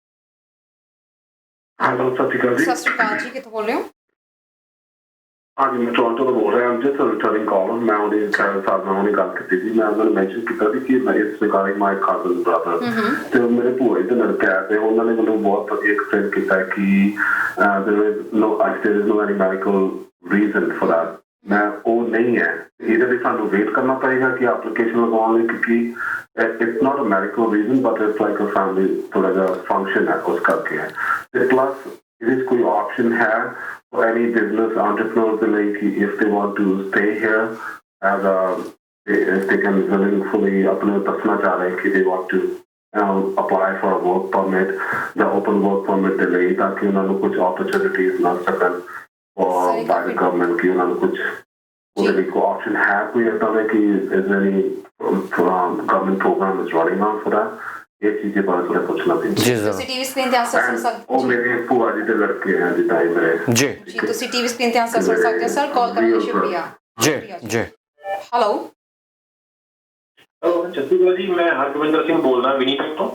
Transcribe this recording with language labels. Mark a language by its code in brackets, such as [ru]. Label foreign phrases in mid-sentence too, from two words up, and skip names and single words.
[pa] ਸਤਿ ਸ਼੍ਰੀ ਅਕਾਲ ਜੀ। ਸਤਿ ਸ਼੍ਰੀ ਅਕਾਲ ਜੀ, ਕਿੱਥੋਂ ਬੋਲ ਰਹੇ ਹੋ? ਹਾਂਜੀ, ਮੈਂ ਟੋਰਾਂਟੋ ਤੋਂ ਬੋਲ ਰਿਹਾ ਹਾਂ। [en] just returning call. [pa] ਮੈਂ ਉਹਦੇ ਸਾਹਿਬ ਨਾਲ ਉਹਨੇ ਗੱਲ ਕੀਤੀ ਸੀ। ਮੈਂ ਉਹਨਾਂ ਨੂੰ ਮੈਂਸ਼ਨ ਕੀਤਾ ਸੀ ਕਿ ਮੈਂ ਇਸ [en] regarding my cousin brother, [pa] ਤੇ ਮੇਰੇ ਭੂਆ ਜੀ ਦਾ ਲੜਕਾ ਹੈ, ਤੇ ਉਹਨਾਂ ਨੇ ਮੈਨੂੰ ਬਹੁਤ ਵਧੀਆ ਐਕਸਪਲੇਨ ਕੀਤਾ ਕਿ [en] there is no any medical reason for that, [pa] ਮੈਂ ਉਹ ਨਹੀਂ ਹੈ। ਇਹਦੇ ਲਈ ਸਾਨੂੰ ਵੇਟ ਕਰਨਾ ਪਏਗਾ ਕਿ ਐਪਲੀਕੇਸ਼ਨ ਲਗਾਉਣ ਲਈ, ਕਿਉਂਕਿ [en] it's not a medical reason but it's like a family [pa] ਥੋੜਾ ਜਿਹਾ ਫੰਕਸ਼ਨ ਹੈ, ਉਸ ਕਰਕੇ ਹੈ। ਤੇ ਪਲੱਸ ਇਹਦੇ 'ਚ ਕੋਈ ਆਪਸ਼ਨ ਹੈ [en] for any business entrepreneurs [pa] ਦੇ ਲਈ ਕਿ [en] if they want to stay here as a if they can willingly [pa] ਆਪਣੇ ਦੱਸਣਾ ਚਾਹ ਰਹੇ ਕਿ [en] they want to apply for a work permit ਜਾਂ open work permit [pa] ਦੇ ਲਈ, ਤਾਂ ਕਿ ਉਹਨਾਂ ਨੂੰ ਕੁਝ [en] opportunities [pa] ਮਿਲ ਸਕਣ [en] or by the government [pa] ਕਿ ਉਹਨਾਂ ਨੂੰ ਕੁਝ ਉਹਦੇ ਲਈ ਕੋਈ [en] option [pa] ਹੈ, ਕੋਈ ਏਦਾਂ ਦਾ ਕਿ [en] is any government program is running on for that। [pa] ਇਹ ਚੀਜ਼ ਦੇ ਬਾਰੇ ਥੋੜਾ ਪੁੱਛਣਾ ਸੀ ਜੀ ਤੁਸੀਂ [en] TV screen [pa] ਤੇ ਆਨਸਰ ਸੁਣ ਸਕਦੇ ਉਹ ਮੇਰੇ ਭੂਆ ਜੀ ਦੇ ਲੜਕੇ ਹੈ ਜਿੱਦਾਂ ਹੀ ਮੇਰੇ ਜੀ ਜੀ ਤੁਸੀਂ [en] TV screen [pa] ਤੇ ਆਨਸਰ ਸੁਣ ਸਕਦੇ ਹੋ ਸਰ। ਕਾਲ ਕਰਨ ਲਈ ਸ਼ੁਕਰੀਆ ਜੀ ਜੀ। ਹੈਲੋ ਸਤਿ ਸ਼੍ਰੀ ਅਕਾਲ ਜੀ, ਮੈਂ ਹਰਗੋਬਿੰਦਰ ਸਿੰਘ ਬੋਲਦਾ ਵਿਨੀਪੈਗ ਤੋਂ।